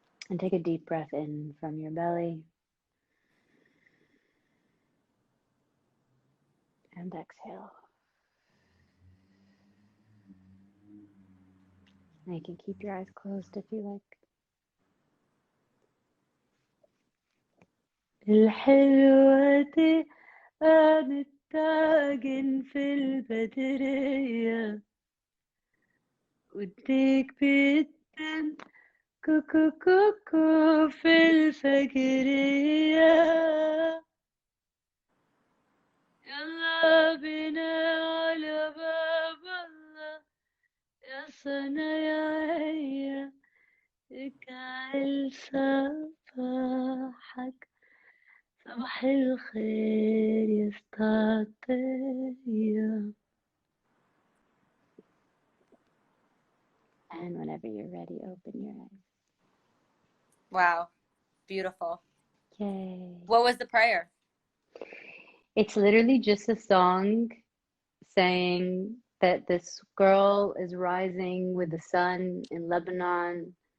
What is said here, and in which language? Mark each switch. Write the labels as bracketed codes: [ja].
[en] And take a deep breath in from your belly. And exhale. Now you can keep your eyes closed if you like. [ar] الحلوة قامت تعجن في البدرية والديك بيتم كوكو كوكو في الفجرية يلا بينا على باب الله يا صنايعية اجعل صباحك صباح الخير يا استعطية. [en] And whenever you're ready, open your eyes. Wow. Beautiful. Yay. What was the prayer? It's literally just a song saying that this girl is rising with the sun in Lebanon.